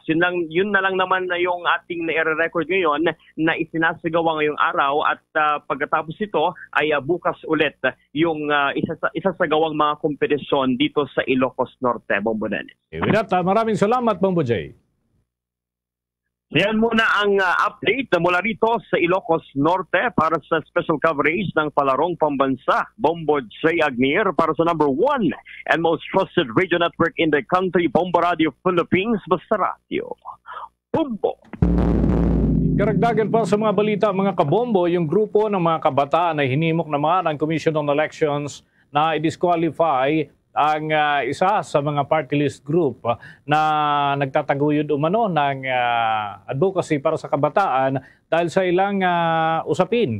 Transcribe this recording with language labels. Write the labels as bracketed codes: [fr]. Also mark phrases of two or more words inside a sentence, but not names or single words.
[tl] Yun na lang naman na yung ating na-record ngayon na isinasagawa ngayong araw, at pagkatapos ito ay bukas ulit yung isasagawang mga kompetisyon dito sa Ilocos Norte, Bombo Dennis. Maraming salamat, Bombo J. Yan muna ang update mula rito sa Ilocos Norte para sa special coverage ng Palarong Pambansa. Bombo J. Agnier para sa [en] number 1 and most trusted radio network in the country, [tl] Bombo Radio Philippines, Basta Radio. Bombo! Karagdagan pa sa mga balita, mga kabombo, yung grupo ng mga kabataan ay hinimok naman ang Commission on Elections na i-disqualify ang isa sa mga party list group na nagtataguyod umano ng advocacy para sa kabataan dahil sa ilang usapin.